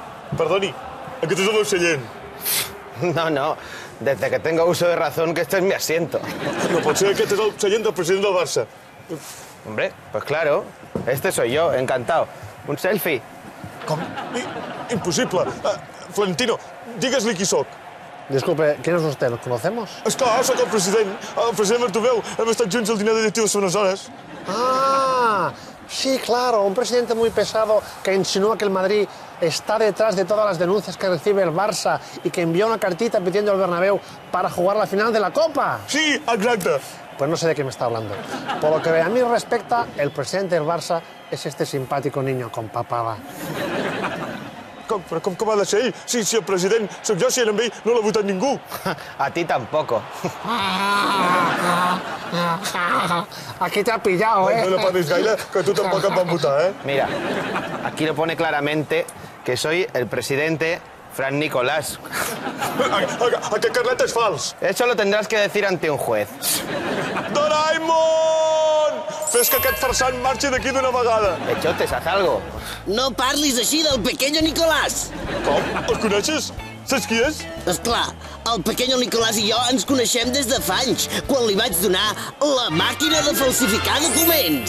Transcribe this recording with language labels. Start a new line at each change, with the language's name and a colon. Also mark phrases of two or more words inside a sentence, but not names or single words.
Catalan: Perdoni, aquest és el meu seient.
Spanish: No, no. Desde que tengo uso de razón que este es mi asiento.
Catalan: No pot ser, aquest és el seient del president del Barça.
Spanish: Hombre, pues claro. Este soy yo, encantado. Un selfie.
Catalan: Com? Impossible. Florentino, digues-li qui sóc.
Spanish: Disculpe, ¿quién es usted? ¿Nos conocemos?
Catalan: Esclar, sóc el president Bartomeu. Hem estat junts al dinar de directives unes hores.
Spanish: Ah, sí, claro, un presidente muy pesado que insinúa que el Madrid está detrás de todas las denuncias que recibe el Barça y que envió una cartita pidiendo al Bernabéu para jugar la final de la Copa.
Catalan: Sí, exacte.
Spanish: Pues no sé de qué me está hablando. Por lo que a mí respecta, el presidente del Barça es este simpático niño con papada.
Catalan: Però com ha de ser ell? Si el president sóc jo, si era amb ell, no l'ha votat ningú.
Spanish: A ti tampoco. Aquí te ha pillado, ¿eh?
Catalan: No parlis gaire, que tu tampoc em van votar, eh?
Spanish: Mira, aquí lo pone claramente que soy el presidente Fran Nicolás.
Catalan: Aquest carnet és fals.
Spanish: Eso lo tendrás que decir ante un juez.
Catalan: Doraemon! Fes que aquest farsant marxi d'aquí d'una vegada.
Spanish: Echotes, haz algo.
Catalan: No parlis així del Pequeño Nicolás. Com? El coneixes? Saps qui és? Esclar, el Pequeño Nicolás i jo ens coneixem des de fa anys, quan li vaig donar la màquina de falsificar documents.